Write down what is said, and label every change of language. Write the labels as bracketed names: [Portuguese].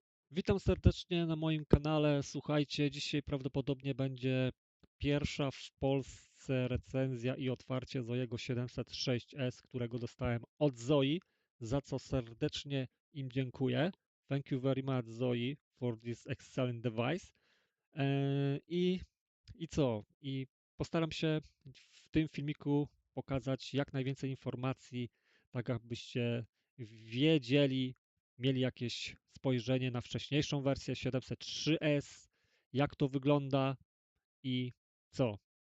[Polish] Witam serdecznie na moim kanale. Słuchajcie, dzisiaj prawdopodobnie będzie pierwsza w Polsce recenzja i otwarcie Zoiego 706S, którego dostałem od Zoi, za co serdecznie im dziękuję. [English] Thank you very much, Zoi, for this excellent device. [Polish] I, I co? I postaram się w tym filmiku pokazać jak najwięcej informacji, tak abyście wiedzieli, mieli jakieś spojrzenie na wcześniejszą wersję 703S, jak to wygląda i co.